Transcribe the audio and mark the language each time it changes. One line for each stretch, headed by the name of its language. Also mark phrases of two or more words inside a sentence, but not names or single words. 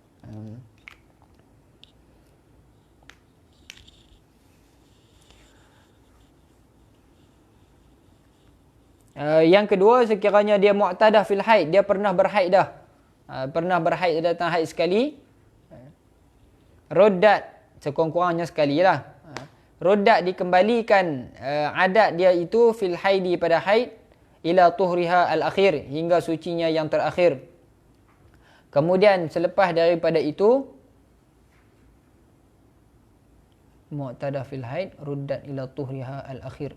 Malay: Yang kedua, sekiranya dia
Arabic: mu'tadah fil haid.
Malay: Dia pernah berhaid dah. Pernah berhaid, datang haid sekali. Roddat. Sekurang-kurangnya sekali lah. Roddat dikembalikan adat dia itu
Arabic: fil haidi
Malay: pada haid
Arabic: ila tuhriha al-akhir,
Malay: hingga sucinya yang terakhir. Kemudian selepas daripada itu
Arabic: mu'tadah fil haid ruddat ila tuhriha al-akhir.